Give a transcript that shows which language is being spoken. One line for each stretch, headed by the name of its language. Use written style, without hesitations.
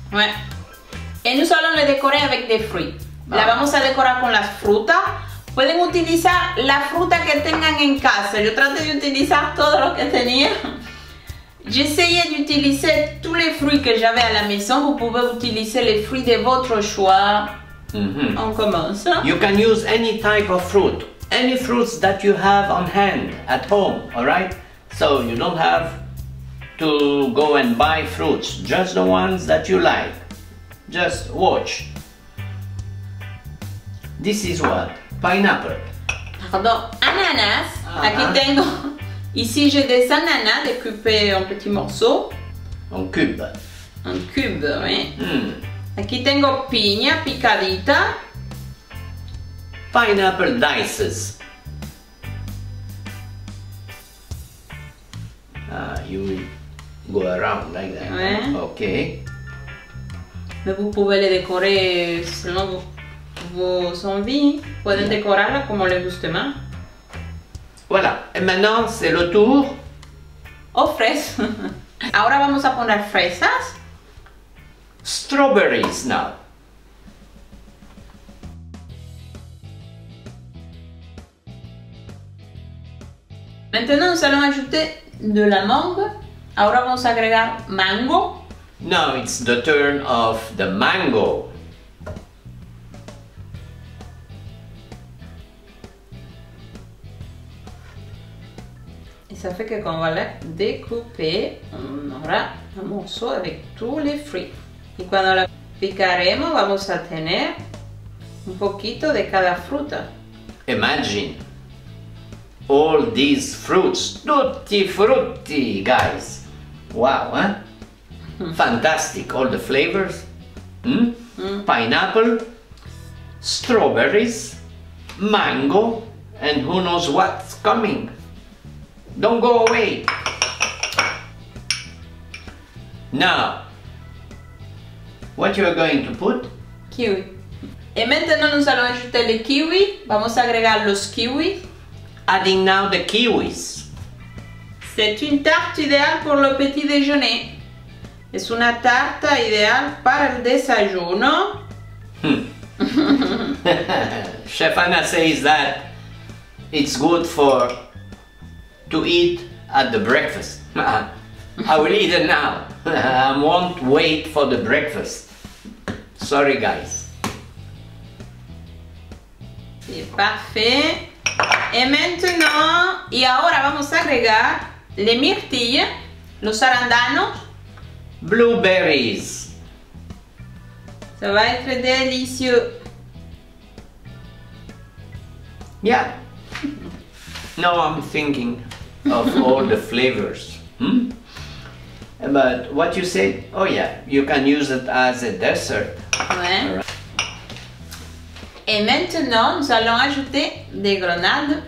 French: Ouais. Et nous allons le décorer avec des fruits.
Spanish: La vamos a decorar con las frutas. Pueden utilizar la fruta que tengan en casa. Yo traté de utilizar todo lo que tenía.
French: J'essayais d'utiliser tous les fruits que j'avais à la maison. Vous pouvez utiliser les fruits de votre choix. On commence.
English: You can use any type of fruit, any fruits that you have on hand at home, all right? So you don't have to go and buy fruits, just the ones that you like. Just watch. This is what? Pineapple.
Spanish: Pardon, ananas. Aquí tengo.
French: Ici j'ai des ananas découpés en petits morceaux. En cube. En cube, oui.
Spanish: Aquí tengo piña picadita.
English: Pineapple dices. You will go around like that. Ouais. Okay.
French: Mais vous pouvez les décorer selon vos envies.
Spanish: Pueden decorarla como les guste más.
French: Voilà. Et maintenant, c'est le tour.
Spanish: O fresas. Ahora vamos a poner fresas.
English: Strawberries now.
French: Maintenant, nous allons ajouter de la mangue.
Spanish: Ahora vamos a agregar mango.
English: Now it's the turn of the mango.
French: Et ça fait que quand on va la découper, on aura un morceau avec tous les fruits.
Spanish: Y cuando la picaremos, vamos a tener un poquito de cada fruta.
English: Imagine all these fruits, tutti frutti, guys. Wow, huh? Fantastic, all the flavors. Pineapple, strawberries, mango, and who knows what's coming. Don't go away. Now, what you are going to put? Kiwi.
French: Et maintenant, nous allons ajouter les kiwis.
Spanish: Vamos a agregar los kiwis.
English: Adding now the kiwis.
French: C'est une tarte idéale pour le petit déjeuner.
Spanish: Es una tarta ideal para el desayuno.
English: Chef Anna says that it's good to eat at the breakfast. I will eat it now. I won't wait for the breakfast. Sorry, guys.
French: C'est parfait. Et maintenant,
Spanish: y ahora vamos a agregar les mirtillas, los arándanos.
English: Blueberries.
French: Ça va être délicieux.
English: Yeah. Now I'm thinking of all the flavors. But what you said, oh yeah, you can use it as a dessert. Ouais.
French: Et maintenant, nous allons ajouter des grenades.